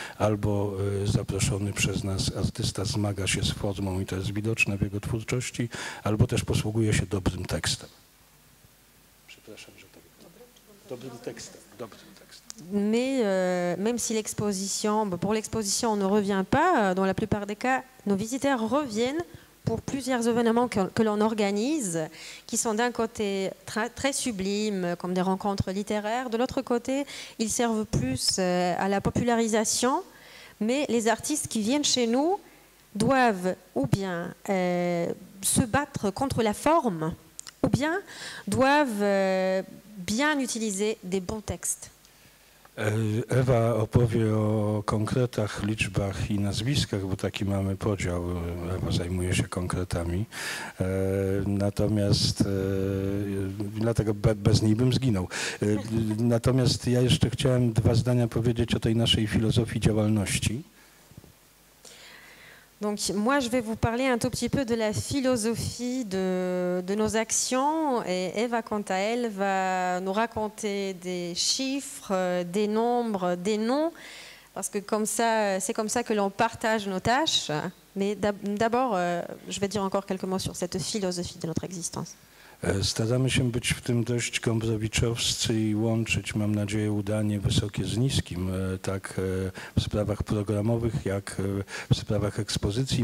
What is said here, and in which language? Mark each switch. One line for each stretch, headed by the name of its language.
Polish: Albo zaproszony przez nas artysta zmaga się z formą i to jest widoczne w jego twórczości, albo też posługuje się dobrym tekstem. Przepraszam, że tak. Dobrym tekstem.
French: Mais même si l'exposition, pour l'exposition, on ne revient pas, dans la plupart des cas, nos visiteurs reviennent pour plusieurs événements que l'on organise, qui sont d'un côté très sublimes, comme des rencontres littéraires. De l'autre côté, ils servent plus à la popularisation, mais les artistes qui viennent chez nous doivent ou bien se battre contre la forme, ou bien doivent bien utiliser des bons textes.
Polish: Ewa opowie o konkretach, liczbach i nazwiskach, bo taki mamy podział. Ewa zajmuje się konkretami. Natomiast dlatego bez niej bym zginął. Natomiast ja jeszcze chciałem 2 zdania powiedzieć o tej naszej filozofii działalności.
French: Donc moi, je vais vous parler un tout petit peu de la philosophie de nos actions et Eva, quant à elle, va nous raconter des chiffres, des nombres, des noms, parce que c'est comme ça que l'on partage nos tâches. Mais d'abord, je vais dire encore quelques mots sur cette philosophie de notre existence.
Polish: Staramy się być w tym dość gombrowiczowscy i łączyć, mam nadzieję, udanie wysokie z niskim, tak w sprawach programowych, jak w sprawach ekspozycji.